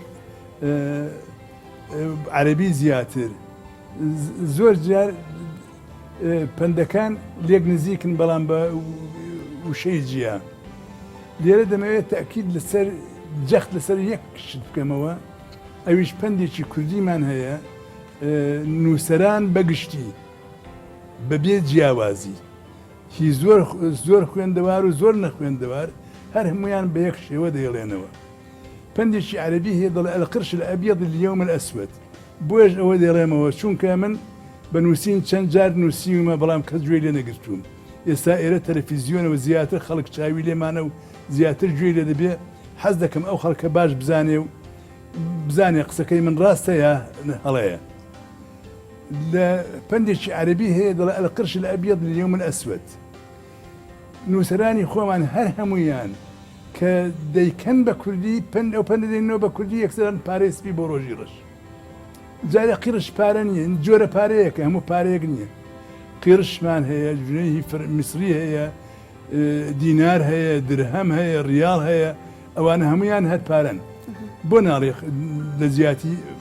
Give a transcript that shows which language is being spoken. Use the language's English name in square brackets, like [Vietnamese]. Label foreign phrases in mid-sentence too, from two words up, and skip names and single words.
[Central Kurdish] عەرەبی زیاتر زۆر جار پەندەکان لێک نزیکن بەڵام بە وشەی جیا لێرە دەمەوێت تاکید لەسەر جەخت لەسەر یەک شت بکەمەوە ئەویش پەندێکی کوردیمان هەیە نووسەران بەگشتی بەبێ جیاوازی هی زۆر خوێندەوار و زۆر نەخوێندەوار هەر هەمویان بە یەک شێوە دەیڵێنەوە پەندێکی عەرەبی هەیە دەڵێ [Arabic] القرش الأبيض اليوم الأسود [Central Kurdish] بۆش ئەوە دەیڵێمەوە چونکە من بە نووسین چەند جار نووسیمە بەڵام کەس گوێی لێ نەگرتووم ئێستا ئێرە تەلەڤیزیۆنەوە زیاتر خەڵک چاوی لێمانە و زیاتر گوێی لێ دەبێ حەز دەکەم ئەو خەڵکە باش بزانێ و بزانێ قسەکەی من ڕاستە یا هەڵەیە لە پەندێکی عەرەبی هەیە دەڵێ [Arabic] القرش الأبيض اليوم الأسود [Central Kurdish] نووسەرانی خۆمان هەر هەمویان کە دەیکەن بە کوردی ئەو پەندە دەینەوە بە کوردی یەکسەران پارەی سپی بۆ ڕۆژی ڕەش جارە قیرش پارە نییە جۆرە پارەیەکە هەموو پارەیەک نییە قیرشمان هەیە جونەی میسری هەیە دینار هەیە درهەم هەیە ریال هەیە ئەوانە هەمویان هەر پارەن بۆ ناڵێ لە زیاتی